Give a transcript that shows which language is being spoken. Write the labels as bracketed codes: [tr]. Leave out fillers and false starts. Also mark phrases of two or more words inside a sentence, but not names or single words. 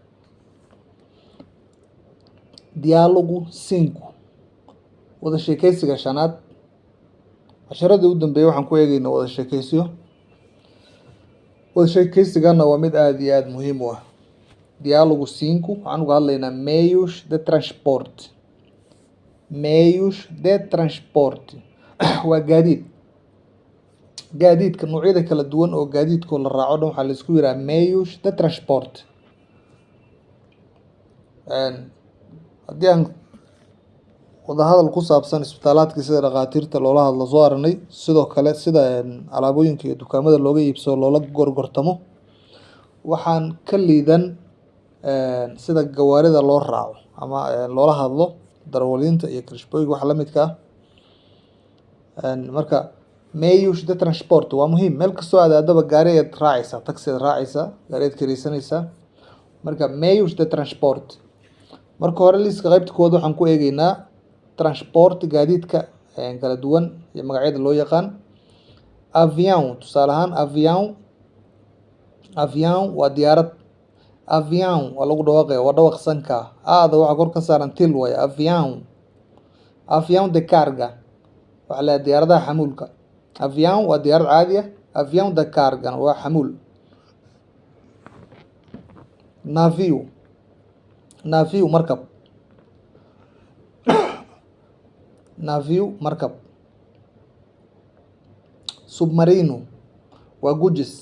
[so] Dialogu 5 wada sheekaysiga shanaad. Casharadii u dambeeyay waxaan ku eegaynaa wada sheekaysiyo. Wada sheekaysigana waa mid aad iyo aad muhiim u ah. Dialogu 5 waxaan uga hadlaynaa [pt] meios de transporte. Meios de transporte [so] waa gaadiid. Gaadiidka noocyada kala duwan oo gaadiidkoo la raaco dhan waxaa la isku yiraahdaa [pt] meios de transporte. [so] Haddii aan wada hadal ku saabsan isbitaalaadka sida dhakhaatiirta loola hadlo soo aragnay, sidoo kale sida alaabooyinka iyo dukaamada looga iibsado loola gorgortamo, waxaan ka liidan sida gawaarida loo raaco ama loola hadlo darawaliinta iyo kirishbooyinka wax la midka ah. Marka [pt] meios de transporte [so] waa muhiim. Meel kastoo aad aadaba gaari ayaad raacaysaa, taxi ayaad raacaysaa, gaari ayaad kiraysanaysaa. Marka [pt] meios de transporte. [so] Marka hore liiska qaybta koowaad waxaan ku eegaynaa transport gaadiidka kala duwan iyo magacyada loo yaqaan. Avião, tusaale ahaan avião waa diyaarad. Avião waa lagu dhawaaqaya, waa dhawaq sanka. Aada waxa kor ka saaran til waaye avião. [pt] Avião de carga [so] waxaa la diyaaradaha xamuulka. Avião waa diyaarad caadi ah. [pt] Avião de carga [so] waa xamuul. Navio markab. Navio markab. Submarino waa gujis.